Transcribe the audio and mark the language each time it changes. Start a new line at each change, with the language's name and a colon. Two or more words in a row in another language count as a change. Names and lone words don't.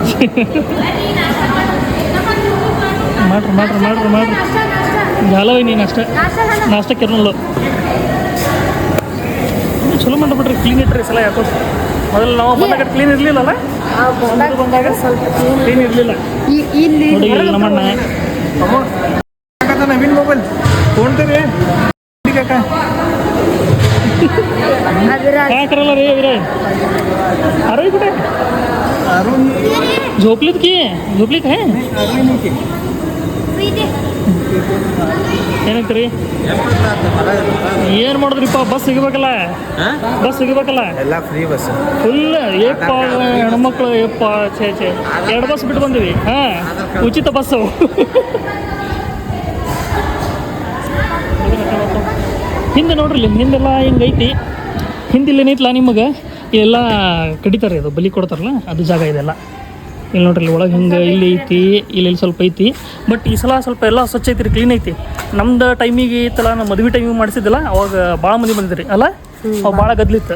Kannada: ಮಾಡ್ರಿ ಜಾಲವ ನೀನು ಅಷ್ಟೇ ನಾಷ್ಟಕ್ಕೆ ಇರಲ್ಲ ಚಲೋ ಮಾಡಿಬಿಟ್ರಿ ಕ್ಲೀನ್ ಇಟ್ರಿ ಸಲ ಯಾಕೋ ಮೊದಲು ನಾವು ಬಂದಾಗ ಕ್ಲೀನ್ ಇರಲಿಲ್ಲಲ್ಲ ಬಂದಾಗ ಸ್ವಲ್ಪ ಕ್ಲೀನ್ ಇರಲಿಲ್ಲ ಇಲ್ಲಿ ನೋಡಿ ಇಲ್ಲಿ ನಮ್ಮಣ್ಣ ನವೀನ್
English: mobile phone
Kannada: ತರಿ
Marathi: काय करायला रे विरे अरे कुठे झोपलीत की झोपलीत आहे
Kannada: ಏನಂತೀರಿ ಏನು ಮಾಡಿದ್ರಿಪ್ಪ ಬಸ್ ಸಿಗಬೇಕಲ್ಲ ಎಲ್ಲ
English: free bus
Kannada: ಫುಲ್ ಏಪ್ಪ ಹೆಣ್ಮಕ್ಳು ಏಪ್ಪ ಛೇ ಎರಡು ಬಸ್ ಬಿಟ್ಟು ಬಂದಿವಿ ಹಾಂ ಉಚಿತ ಬಸ್ಸು ಹಿಂದೆ ನೋಡ್ರಿ ಇಲ್ಲಿ ಹಿಂದೆಲ್ಲ ಹಿಂಗೈತಿ ಹಿಂದಿಲ್ಲ ಏನೈತಲ್ಲ ನಿಮಗೆ ಇಲ್ಲೆಲ್ಲ ಕಡಿತಾರೆ ಅದು ಬಲಿ ಕೊಡ್ತಾರಲ್ಲ ಅದು ಜಾಗ ಇದೆಲ್ಲ ಇಲ್ಲಿ ನೋಡ್ರಿ ಇಲ್ಲಿ ಒಳಗೆ ಹಿಂಗೆ ಇಲ್ಲಿ ಐತಿ ಇಲ್ಲಿ ಸ್ವಲ್ಪ ಐತಿ ಬಟ್ ಈ ಸಲ ಸ್ವಲ್ಪ ಎಲ್ಲ ಸ್ವಚ್ಛ ಐತಿ ರೀ ಕ್ಲೀನ್ ಐತಿ ನಮ್ದು ಟೈಮಿಗೆ ಐತಲ್ಲ ನಮ್ಮ ಮದುವೆ ಟೈಮಿಗೆ ಮಾಡಿಸಿದ್ದಿಲ್ಲ ಅವಾಗ ಭಾಳ ಮಂದಿ ಬಂದಿದ್ರಿ ಅಲ್ಲ ಅವಾಗ ಭಾಳ ಗದ್ಲಿತ್ತು